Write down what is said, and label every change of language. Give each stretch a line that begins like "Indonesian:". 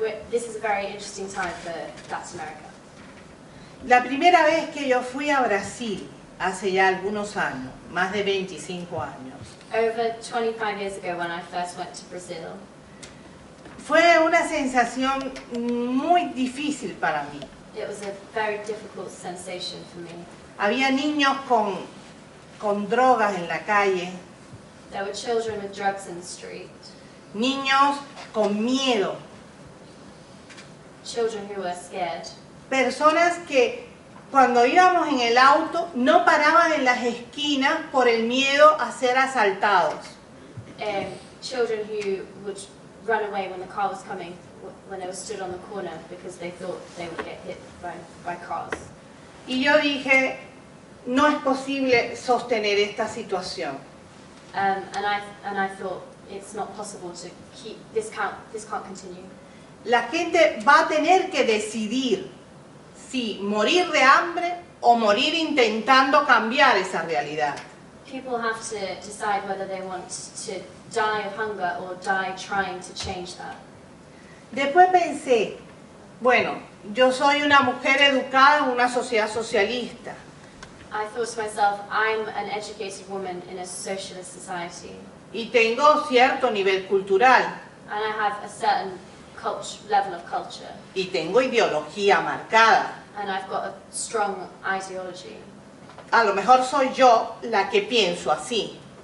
English: This is a very interesting time for Latin America.
Spanish: La primera vez que yo fui a Brasil, hace ya algunos años, más de 25 años,
English: Over 25 years ago when I first went to Brazil,
Spanish: fue una sensación muy difícil para mí.
English: it was a very difficult sensation for me.
Spanish: Había niños con drogas en la calle,
English: There were children with drugs in the street,
Spanish: niños con miedo,
English: children who were scared,
Spanish: personas que cuando íbamos en el auto no paraban en las esquinas por el miedo a ser asaltados.
English: children who would run away when the car was coming, when they were stood on the corner because they thought they would get hit by cars.
Spanish: Y yo dije, no es posible sostener esta situación.
English: And I thought it's not possible to keep this can't continue.
Spanish: La gente va a tener que decidir si morir de hambre o morir intentando cambiar esa realidad.
English: People have to decide whether they want to die of hunger or die trying to change that.
Spanish: Después pensé, bueno, yo soy una mujer educada en una sociedad socialista.
English: I thought to myself, I'm an educated woman in a socialist society,
Spanish: Y tengo cierto nivel cultural.
English: and I have a certain level of culture,
Spanish: Y tengo ideología marcada.
English: and I've got a strong ideology.
Spanish: A lo mejor soy yo la que pienso así.